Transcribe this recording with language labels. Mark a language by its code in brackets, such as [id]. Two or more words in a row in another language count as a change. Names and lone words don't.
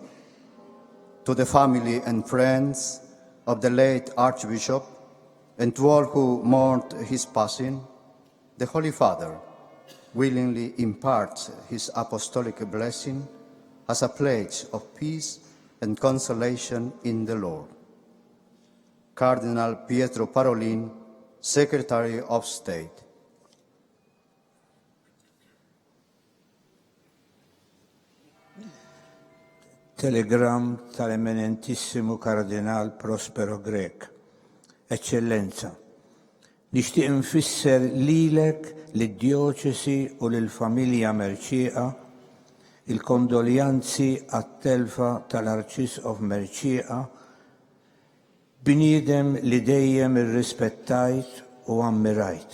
[en] To the family and friends of the late Archbishop and to all who mourned his passing, the Holy Father willingly imparts his apostolic blessing as a pledge of peace and consolation in the Lord. Cardinal Pietro Parolin, Secretary of State. [mt] Telegram tal-eminentissimo Kardinal Prospero Grek. Eccellenza, nixtieq nfisser lilek, lid-djoċesi u lill-familja Merċieqa il-kondoljanzi għat-telfa tal-Arċisqof Merċieqa, bniedem li dejjem irrispettajt u ammirajt.